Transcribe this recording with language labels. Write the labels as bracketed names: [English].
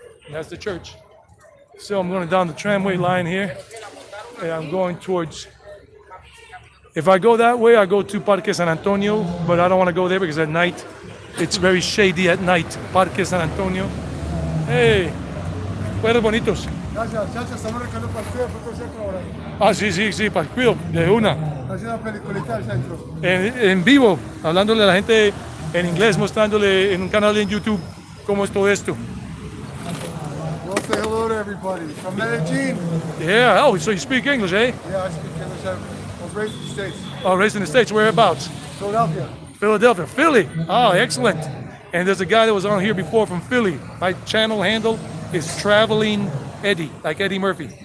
[English] That's the church. So I'm going down the tramway line here, and I'm going towards, if I go that way, I go to Parque San Antonio, but I don't want to go there because at night, it's very shady at night. [Spanish] Parque San Antonio. Hey, pueblos bonitos. Gracias, muchachos, estamos recando para el Centro ahora. Ah, sí, para el cuido, de una. Haciendo una peliculita del Centro. En vivo, hablándole a la gente en inglés, mostrándole en un canal en YouTube cómo es todo esto. [English] Well, say hello to everybody. From Medellín. Yeah, oh, so you speak English, eh? Yeah, I speak English. I was raised in the States. Oh, raised in the States, whereabouts? Philadelphia. Philly. Oh, excellent. And there's a guy that was on here before from Philly. My channel handle is Traveling Eddie, like Eddie Murphy.